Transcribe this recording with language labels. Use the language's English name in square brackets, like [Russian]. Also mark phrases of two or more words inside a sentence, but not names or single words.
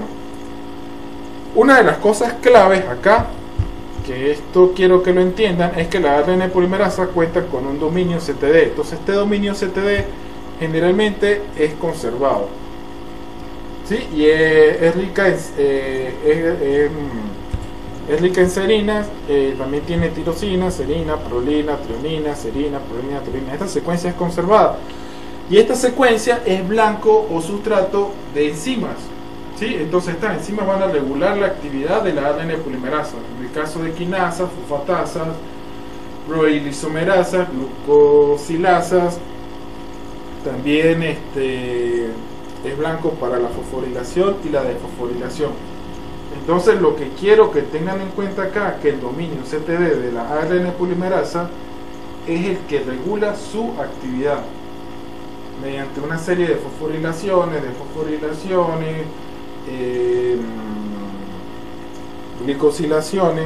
[Spanish] Una de las cosas claves acá, que esto quiero que lo entiendan, es que la ARN polimerasa cuenta con un dominio CTD. Entonces este dominio CTD generalmente es conservado, ¿sí? Y es rica en serinas, también tiene tirosina, serina, prolina, trionina, serina, prolina, trionina. Esta secuencia es conservada, y esta secuencia es blanco o sustrato de enzimas, ¿sí? Entonces estas enzimas van a regular la actividad de la ARN polimerasa. En el caso de quinasas, fosfatasas, proteilisomerasas, glucosilasas, también es blanco para la fosforilación y la desfosforilación. Entonces lo que quiero que tengan en cuenta acá, que el dominio CTD de la ARN polimerasa es el que regula su actividad mediante una serie de fosforilaciones, glicosilaciones.